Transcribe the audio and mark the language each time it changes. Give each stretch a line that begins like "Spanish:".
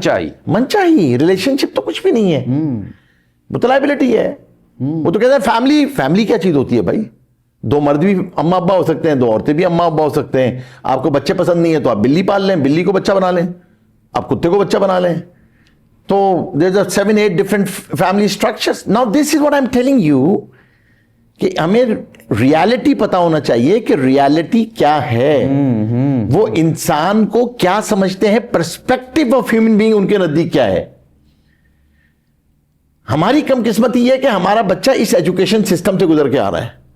Urdu: چاہیے, ریلیشن شپ تو کچھ بھی نہیں ہے, وہ تو لائبلٹی ہے. وہ تو کہتے ہیں فیملی کیا چیز ہوتی ہے بھائی؟ دو مرد بھی اماں ابا ہو سکتے ہیں, دو عورتیں بھی اماں ابا ہو سکتے ہیں. آپ کو بچے پسند نہیں ہے تو آپ بلی پال لیں, بلی کو بچہ بنا لیں, آپ کتے کو بچہ بنا لیں. تو
English: there are 7-8 different family structures. Now this is what I'm telling you,
Urdu: کہ ہمیں ریالٹی پتا ہونا چاہیے کہ ریالٹی کیا ہے, وہ انسان کو کیا سمجھتے ہیں,
English: perspective of human being
Urdu: in کے نزدیک کیا ہے. ہماری کم قسمتی یہ ہے کہ ہمارا بچہ اس ایجوکیشن سسٹم سے گزر کے آ رہا ہے.